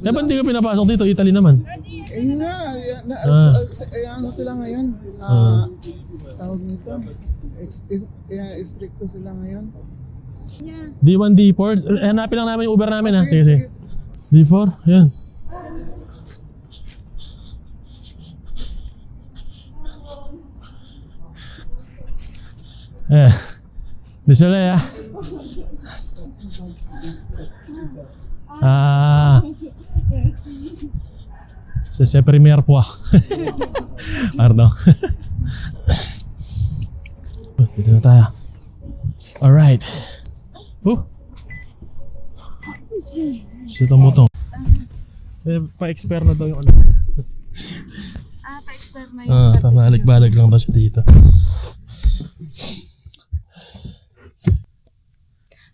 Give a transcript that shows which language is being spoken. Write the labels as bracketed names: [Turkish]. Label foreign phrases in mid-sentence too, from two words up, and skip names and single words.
[Filipino] ba't di ka pinapasok dito? Italy naman. eh nga, ano sila ngayon? Tawag nito. Stricto sila ngayon. D1, D4. Hanapin lang namin yung Uber namin ha. Sige. D4, yan. [French] Désolé ah. C'est première fois. Pardon. [Filipino] Dito na tayo. Alright. Sito mo to. Pa-expire na daw yung ano. Pa-expire na yung Pabalik-balik lang daw siya dito.